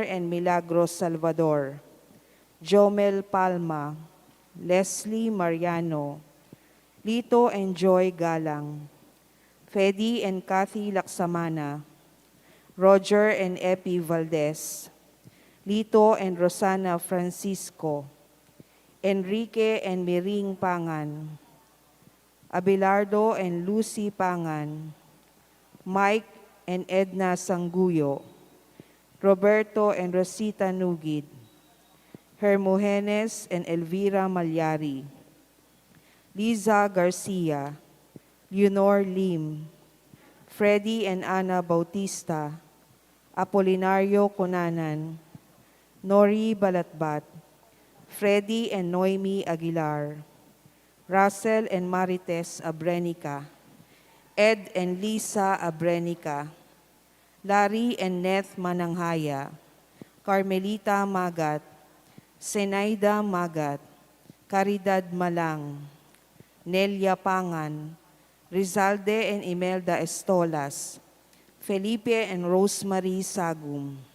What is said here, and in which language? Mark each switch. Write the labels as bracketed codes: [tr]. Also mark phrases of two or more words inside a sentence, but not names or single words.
[en] and Milagros Salvador, Jomel Palma, Leslie Mariano, Lito and Joy Galang, Fedi and Kathy Laksamana, Roger and Epi Valdez, Lito and Rosana Francisco, Enrique and Miring Pangan, Abelardo and Lucy Pangan, Mike and Edna Sanguyo, Roberto and Rosita Nugid, Hermogenes and Elvira Malyari, Liza Garcia, Leonor Lim, Freddy and Ana Bautista, Apolinario Cunanan, Nori Balatbat, Freddy and Noemi Aguilar, Russell and Marites Abrenica, Ed and Lisa Abrenica, Larry and Neth Mananghaya, Carmelita Magat, Senaida Magat, Caridad Malang, Nelia Pangan, Rizalde and Imelda Estolas, Felipe and Rosemary Sagum,